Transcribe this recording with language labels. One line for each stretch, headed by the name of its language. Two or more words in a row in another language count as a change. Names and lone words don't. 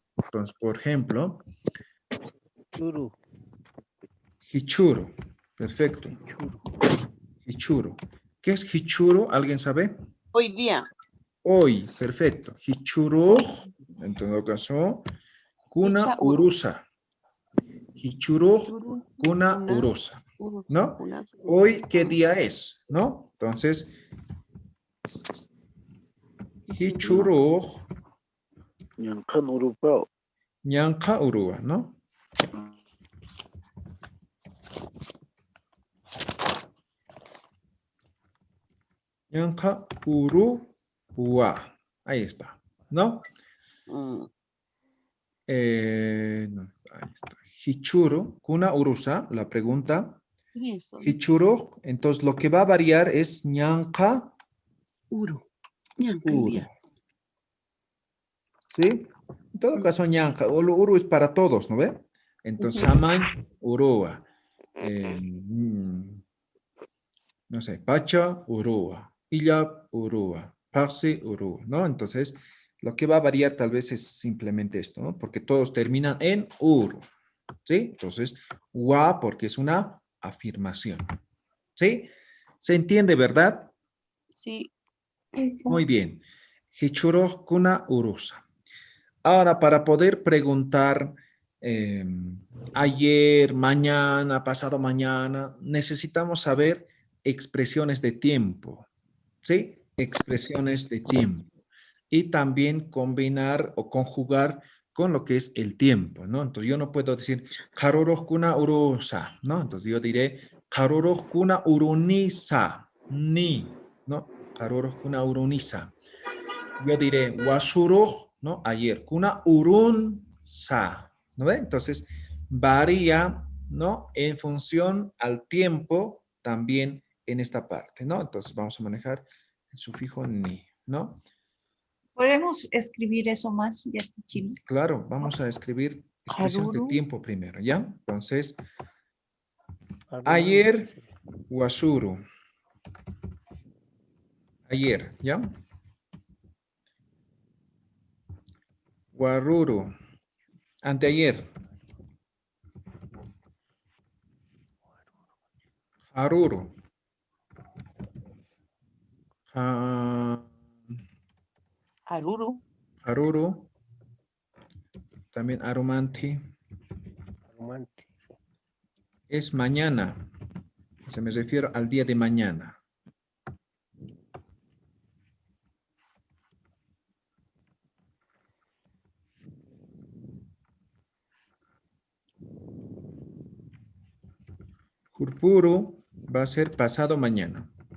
Spanish: Entonces, por ejemplo, hichuro. Perfecto. Hichuro. ¿Qué es hichuro? ¿Alguien sabe? Hoy día. Hoy, perfecto. Hichuro, en todo caso,
Aymara: kuna urusa. Hichuro, kuna urusa.
Spanish: ¿No? Hoy, ¿qué día es? ¿No? Entonces,
Aymara: hichuro, ñanqa urua, ¿no? Ñanqa urua.
Spanish: Ahí está, ¿no? No, ahí está.
Aymara: Hichuro, kuna urusa,
Spanish: la pregunta. Hichuro, entonces lo que va a variar es ñanqa
Aymara: Uru. Ñanqa
Spanish: el día. ¿Sí? En todo caso, ñanqa. Uru es para todos, ¿no ve? Entonces,
Aymara: samay urua.
Spanish: No sé,
Aymara: pacha urua. Illap urua. Paxi urua,
Spanish: ¿no? Entonces, lo que va a variar tal vez es simplemente esto, ¿no? Porque todos terminan en uru. ¿Sí? Entonces, wa porque es una afirmación. ¿Sí? ¿Se entiende, verdad? Sí. Muy bien. Hichuro kuna urusa. Ahora, para poder preguntar ayer, mañana, pasado mañana, necesitamos saber expresiones de tiempo. ¿Sí? Expresiones de tiempo. Y también combinar o conjugar con lo que es el tiempo, ¿no? Entonces, yo no puedo decir,
Aymara: karorok kuna urusa,
Spanish: ¿no? Entonces, yo diré,
Aymara: karorok kuna urunisa, ni, ¿no? Karorok kuna urunisa.
Spanish: Yo diré, wasurok, ¿no? Ayer,
Aymara: kuna urunsa,
Spanish: ¿no ve? Entonces, varía, ¿no? En función al tiempo también en esta parte, ¿no? Entonces, vamos a manejar el sufijo ni, ¿no? ¿Podemos escribir eso más, Chile? Claro, vamos a escribir expresión de tiempo primero, ¿ya? Entonces, ayer, wasuru. Ayer, ¿ya?
Aymara: Waruru.
Spanish: Anteayer. Haruru.
Aymara: Haruru. Haruru.
Spanish: También aromanti. Es mañana. Se me refiero al día de mañana. Kurpuru va a ser pasado mañana.